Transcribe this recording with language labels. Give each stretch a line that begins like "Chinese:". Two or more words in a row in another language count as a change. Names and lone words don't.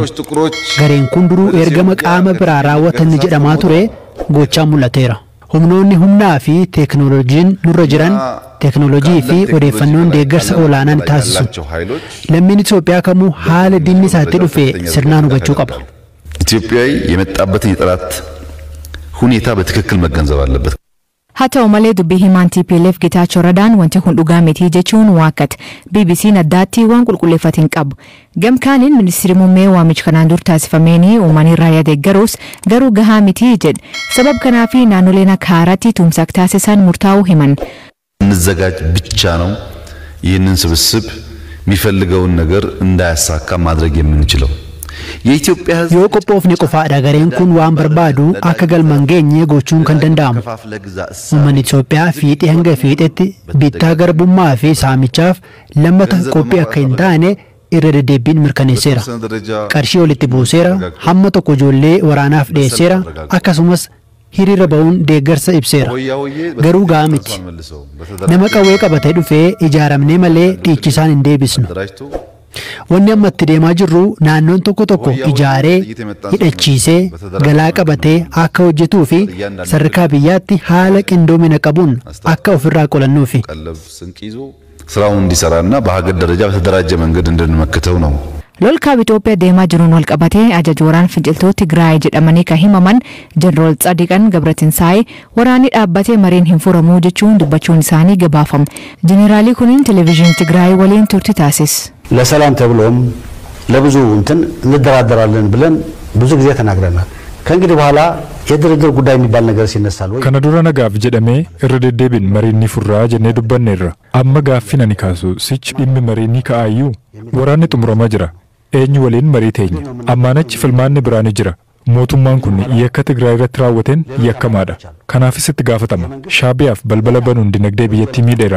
Oromo: Gareen kun duruu ergama qaama biraa raawwatan jedhamaa ture gochaan mul'ateera. Humnoonni humnaa fi teeknooloojiin nurra jiran teeknooloojii fi odeeffannoon deeggarsa olaanaan taasisu. Lammiin Itoophiyaa kamuu haala dinni isaatti dhufe sirnaan hubachuu qaba.
Amharic: ኢትዮጵያዊ የመጣበትን የጠላት ሁኔታ በትክክል መገንዘብ አለበት.
Oromo: haa ta'u malee dubbii himaan TPLF Getaachoo Radaan wanti kun dhugaa miti jechuun waakkate. BBC'n addaatti waan qulqulleeffate hin qabu. Gamkaaniin ministeerri muummee waamicha kanaan dur taasifameen uummanni raayyaa deeggaruus garuu gahaa miti jedhe. Sabab kanaaf naannoleen akka haaraatti tumsa taasisan murtaa'uu himan.
Amharic: እንዘጋጅ ብቻ ነው ይህንን ስብስብ የሚፈልገውን ነገር እንዳያሳካ ማድረግ የምንችለው የኢትዮጵያ ሕዝብ
Oromo: yoo qophoofne qofaadha gareen kun waan barbaadu akka galmaan geenye gochuun kan danda'amu. Uummanni Itoophiyaa fiixee hanga fiixeetti bittaa garbummaa fi saamichaaf lammata qophii akka hin taane irra deddeebiin mirkaneesseera. Qarshii walitti buuseera, hamma tokko ijoollee waraanaaf dhiyeesseera, akkasumas hiriira ba'uun deeggarsa ibseera. Garuu gahaa miti. Nama qawwee qabatee dhufee ijaaramnee malee dhiichisaan hin deebisnu. Wanni amma itti deemaa jirru naannoon tokko tokko ijaaree hidhachiisee galaa qabatee akka hojjetuu fi sadarkaa biyyaatti haala qindoomina qabuun akka ofirraa qolannuufi.
Amharic: ስራውን እንዲሰራና በሀገር ደረጃ በተደራጀ መንገድ እንድንመክተው ነው።
Oromo: Lolkaa Itoophiyaa deemaa jiruun wal qabatee ajaj waraan finciltoota Tigraay jedhamanii kan himaman Jeneraal Tsadiqan Gabratinsaay waraanni dhaabbatee mariin hin furamuu jechuun dubbachuun isaanii gabaafame. Jeneraalii kunin televizyinii Tigraay waliin turtii taasise.
Amharic: ለሰላም ተብሎም ለብዙ እንትን እንደራደራለን ብለን ብዙ ጊዜ ተናግረናል። ከእንግዲህ በኋላ የድርድር ጉዳይ የሚባል ነገር ሲነሳል ወይ
Oromo: kana dura nagaaf jedhamee irra deddeebiin mariin ni furraa jennee dubbanneerra. Amma gaaffii nani kaasu sichi dhimmi mariin ni ka'aayyuu waraanni xumuramaa jira. Eenyu waliin marii teenya ammaanachi filmaanni biraani jira. Mootummaan kun yakka Tigraay irratti raawwateen yakkamaadha. Kanaafis itti gaafatama. Shaabiyaaf balbala banuun dinagdee biyyattii miidheera.